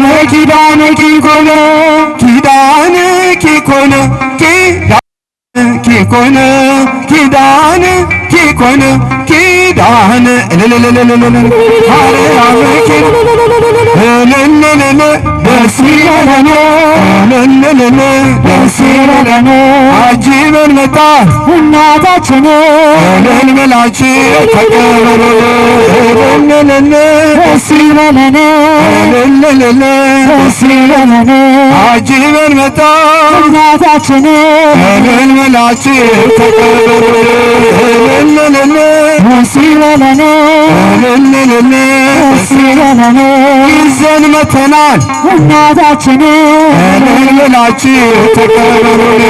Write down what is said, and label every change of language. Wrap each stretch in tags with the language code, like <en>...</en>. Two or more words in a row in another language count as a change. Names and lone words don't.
<gez>ኪዳንኪ ኮነ ኪዳንኪ ኮነ ኪዳንኪ ኮነ ኪዳንኪ ኮነ ኪዳን ማርያም ኪዳን</gez> <am>ደስ ይበለን እልል ደስ ይበለን አጅበን መጣን እናታችን እልል ብላችሁ ተቀበሉ እልል ደስ ይበለን እልል ደስ ይበለን አጅበን መጣን እናታችን እልል ብላችሁ ተቀበሉ እልል ደስ ይበለን እልል ደስ ይበለን ይዘን መተናል እናታችን እልል ብላችሁ ተቀበሉ</am>